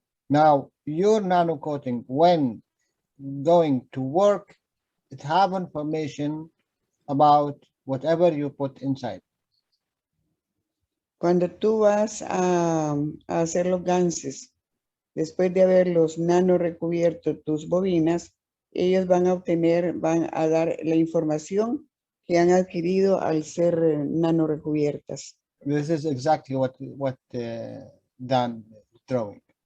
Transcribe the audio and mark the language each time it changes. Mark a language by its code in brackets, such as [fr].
[en] Now, your nano coating, when going to work, it have information about whatever you put inside. [es] Cuando tú vas a hacer los ganses, después de haberlos nano recubierto tus bobinas, ellos van a dar la información que han adquirido al ser nano recubiertas. [en] This is exactly what Dan is drawing.